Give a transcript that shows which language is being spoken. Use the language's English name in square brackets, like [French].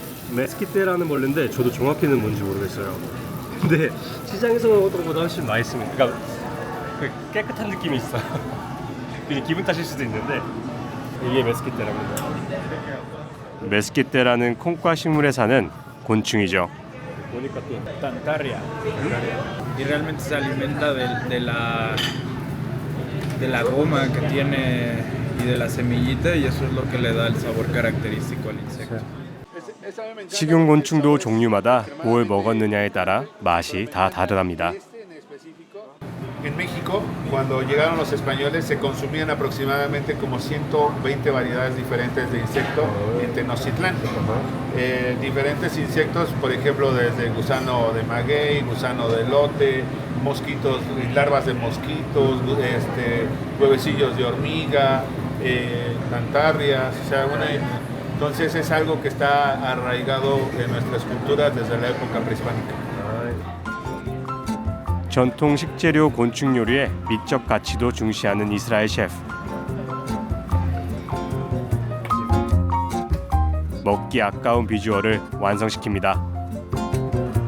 [Korean] 메스키테라는 벌레인데 저도 정확히는 뭔지 모르겠어요. 근데 시장에서 먹었던 것보다 훨씬 맛있습니다. 그러니까 그 깨끗한 느낌이 있어요. 이게 기분 탓일 수도 있는데 이게 메스키테라입니다. 메스키테라는 콩과 식물에 사는 곤충이죠. 보니까 또 [Spanish] Tantarria. Y realmente se alimenta de la goma que tiene y de la semillita y eso es lo que le da el sabor característico al insecto. [Korean] 식용곤충도 종류마다 뭘 먹었느냐에 따라 맛이 다 다르답니다. [Spanish] En México, cuando llegaron los españoles, se consumían aproximadamente como 120 variedades diferentes de insectos en Tenochtitlán. Diferentes insectos, por ejemplo, desde gusano de maguey, gusano de elote, mosquitos, larvas de mosquitos, huevecillos de hormiga, tantarrias, o sea, entonces es algo que está arraigado en nuestras culturas desde la época prehispánica. [Korean] 전통 식재료 곤충 요리에 미적 가치도 중시하는 이스라엘 셰프. 먹기 아까운 비주얼을 완성시킵니다.